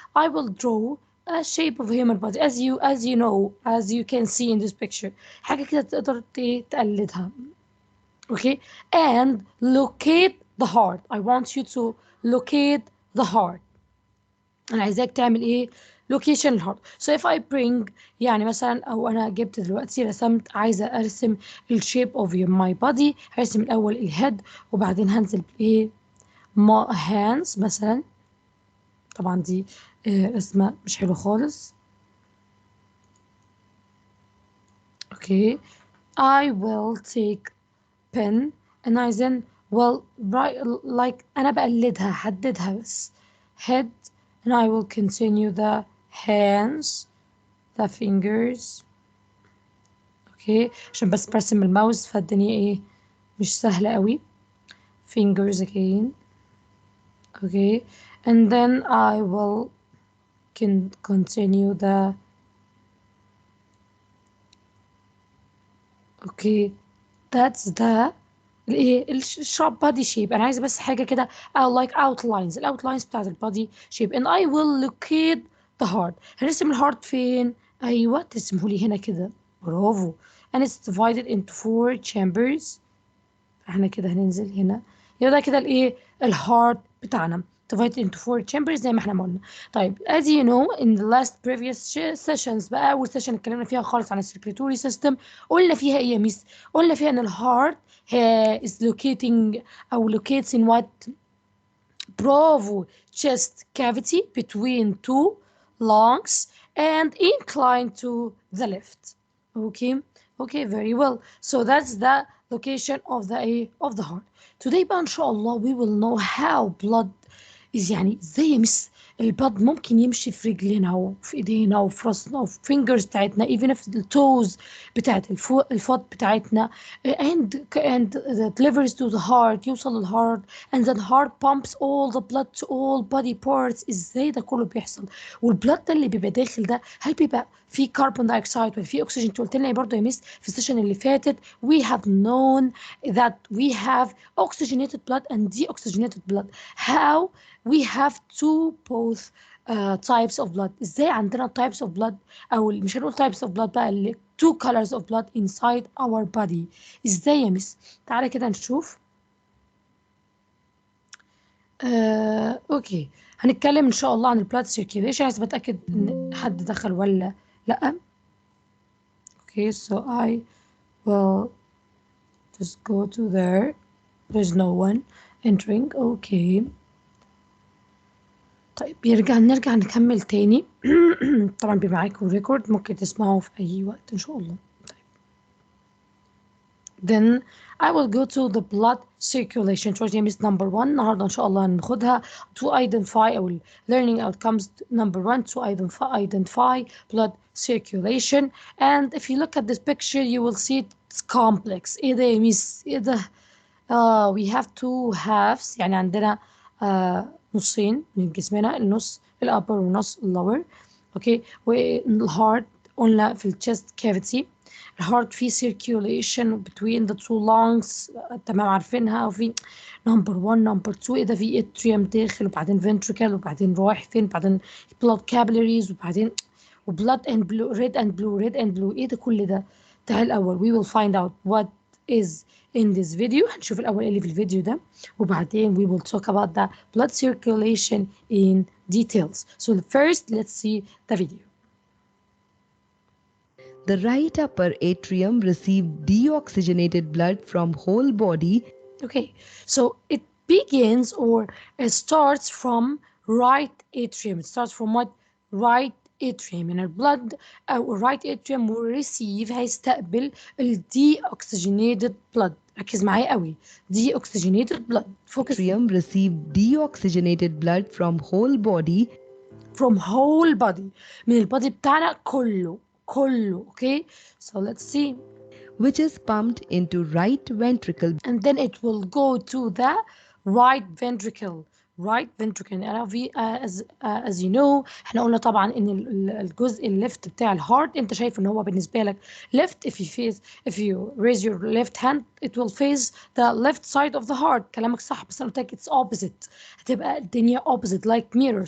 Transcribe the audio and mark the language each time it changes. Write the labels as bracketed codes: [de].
[en] I will draw a shape of human body as you can see in this picture. [ar] حاجة كده تقدر تقلدها. Okay. [en] And locate the heart. I want you to locate the heart. [ar] أنا عايزاك تعمل إيه؟ location الهارت. [en] So if I bring [ar] يعني مثلا أو أنا جبت دلوقتي رسمت عايزة أرسم [en] shape of my body. [ar] هرسم الأول الهيد وبعدين هنزل بإيه؟ hands مثلا. طبعا دي رسمة مش حلوة خالص. [en] Okay. I will take pen and I then like [ar] أنا بقلدها حددها بس [en] head and I will continue the hands the fingers. [ar] okay عشان بس برسم الماوس فالدنيا ايه مش سهلة قوي. [en] fingers again. okay and then I will continue the okay that's the الشرب body shape. [ar] أنا عايزة بس حاجة كده [en] like outlines [ar] بتاعت البادي [en] shape and I will locate the heart. [ar] هنرسم الهارت فين؟ أيوة ترسمهولي هنا كده. برافو. [en] and it's divided into 4 chambers. [ar] احنا كده هننزل هنا يبقى ده كده الهارت بتاعنا [en] divided into 4 chambers [ar] زي ما احنا ما قلنا. طيب [en] as you know in the last previous sessions [ar] بقى أول سيشن اتكلمنا فيها خالص عن السيركلاتوري سيستم. قلنا فيها ايه يا ميس؟ قلنا فيها ان الهارت [en] is locating أو locates in what؟ Bravo chest cavity between 2 lungs and inclined to the left. okay very well. So that's the location of the heart. Today بقى إن شاء الله we will know how blood is [ar] يعني ازاي يا مس البلد ممكن يمشي في رجلنا وفي ايدينا وفي راسنا وفي [en] fingers بتاعتنا even في التوز بتاعت الفوت بتاعتنا and that delivers to the heart [ar] يوصل للهارت [en] and then heart pumps all the blood to all body parts. [ar] ازاي ده كله بيحصل؟ والبلد ده اللي بيبقى داخل ده هل بيبقى فيه كربون دايوكسيد ولا فيه اكسجين؟ انت قلت لنا برضه يا مس في السيشن اللي فاتت [en] we have known that we have oxygenated blood and deoxygenated blood. How we have both types of blood. [ar] ازاي عندنا [en] types of blood [ar] او مش هنقول [en] types of blood بقى اللي two colors of blood inside our body. [ar] ازاي يا مس؟ تعالى كده نشوف. اوكي هنتكلم ان شاء الله عن البلاد circulation. عايز بتاكد ان حد دخل ولا لا. [en] okay so I will just go to there. There's no one entering. [ar] okay طيب نرجع نكمل تاني. طبعا بيبقى معاكم ريكورد ممكن تسمعه في أي وقت إن شاء الله. طيب. [en] Then I will go to the blood circulation. Trojan is number 1. [ar] النهارده إن شاء الله هناخدها [en] to identify our learning outcomes. Number 1 to identify blood circulation. And if you look at this picture you will see it's complex. [ar] إيه ده يا ميس؟ إيه ده؟ [en] we have two halves [ar] يعني عندنا نصين من جسمنا، النص الأبر والنص اللور. اوكي والهارت قلنا في الشيست كافيتي. الهارت فيه [en] circulation between the two lungs [ar] تمام عارفينها. وفي نمبر 1 نمبر 2 ايه ده في اتريوم داخل وبعدين ventricle وبعدين رايح فين بعدين blood capillaries وبعدين وبلاد [en] and blue red and blue [ar] ايه ده كل ده؟ تعال الأول [en] we will find out what is in this video. [ar] هنشوف الأول اللي في الفيديو ده وبعدين [en] we will talk about the blood circulation in details. So first let's see the video. The right upper atrium received deoxygenated blood from whole body. Okay, so it begins or it starts from right atrium. It starts from what? Right atrium. And blood right atrium will receive [ar] هيستقبل ال [en] deoxygenated blood. [ar] ركز معايا قوي. [en] Deoxygenated blood. Focus. Atrium received deoxygenated blood from whole body. From whole body. [ar] من البادي بتاعنا كله. [en] Okay, so let's see. Which is pumped into right ventricle. And then it will go to the right ventricle. [ar] أنا في [en] as you know [ar] احنا قلنا طبعا ان الجزء الليفت بتاع الهارت انت شايف ان هو بالنسبه لك left. [en] if you raise your left hand it will face the left side of the heart. [ar] كلامك صح بس انا قلت لك [en] it's opposite. [ar] هتبقى الدنيا [en] opposite like mirror.